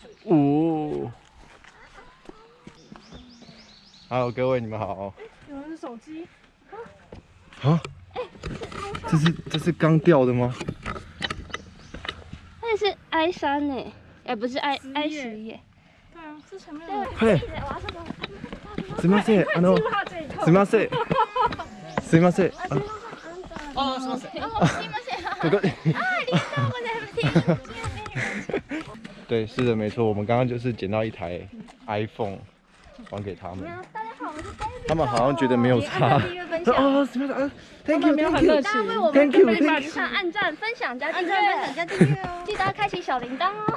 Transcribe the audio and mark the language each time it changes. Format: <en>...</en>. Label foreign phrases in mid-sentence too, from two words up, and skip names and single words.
<zh>哦。Hello， 各位你们好。有人的手机。啊？这是刚掉的吗？那是 I3呢，哎，不是 I10耶。对啊，是前面的。嘿。</zh> <ja>すみません、すみません。すみません。哦，すみません。すみません。</ja> <zh>哥哥。</zh> <ja>ありがとうございます。</ja> <zh>对，是的，没错，我们刚刚就是捡到一台 iPhone， 还给他们。大家好，我是 Baby。他们好像觉得没有差。哦，什么 ？</zh> <en>Thank you，</en> <zh>没有很热情。大家为我们的上按赞、分享加订阅，记得要开启小铃铛哦。</zh>